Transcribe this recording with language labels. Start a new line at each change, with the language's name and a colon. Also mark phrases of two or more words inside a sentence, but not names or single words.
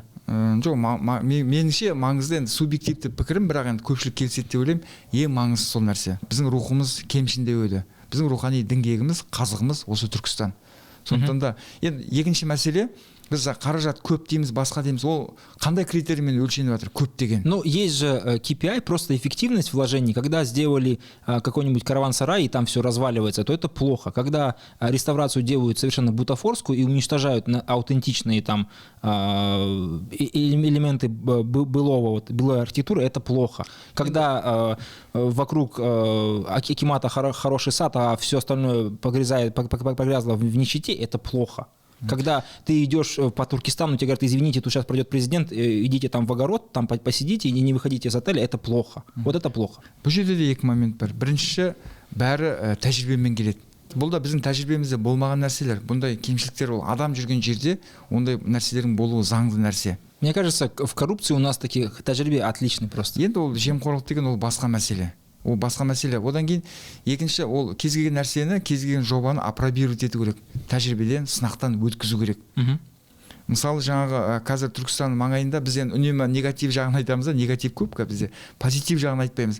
Kazakh: Жоқ, меніңше маңызды, енді субъективті пікірім, бірақ енді көпшілік келіседі деп ойлаймын, ең маңызды сол нәрсе. Біздің рухымыз кемшіндеуі. Біздің рухани діңгегіміз, қазығымыз осы Түркістан. Сондықтан да енді екінші мәселе, біз қаражат көп дейміз, басқа дейміз, ол қандай критериймен өлшеніп жатыр, көп деген?
Russian: Ну, есть же KPI, просто эффективность вложений. Когда сделали какой-нибудь караван-сарай, и там все разваливается, то это плохо. Когда реставрацию делают совершенно бутафорскую и уничтожают аутентичные там элементы былой архитектуры, это плохо. Когда вокруг акимата хороший сад, а все остальное погрязло в нищете, это плохо. Когда ты идешь по Туркестану, тебе говорят, извините, тут сейчас пройдет президент, идите там в огород, там посидите и не выходите из отеля, это плохо. Вот это плохо.
Kazakh: Бұл жерде де екі момент бар. Біріншісі, бәрі тәжірибемен келеді. Бұл да біздің тәжірибемізде болмаған нәрселер. Бұндай кемшіліктер ол адам жүрген жерде ондай нәрселердің болуы заңды нәрсе.
Russian: Мне кажется, в коррупции у нас таких тәжірибе отличный просто.
Kazakh: Енді ол жемқорлық деген ол басқа мәселе. Ол басқа мәселе. Одан кейін екінші, ол кез келген нәрсені, кез келген жобаны апробировать ету керек. Тәжірибеден, сынақтан өткізу керек. Мысалы, жаңағы қазір Түркістан маңайында біз енді үнемі негатив жағын айтамыз, негатив көп, бізде позитив жағын айтпаймыз.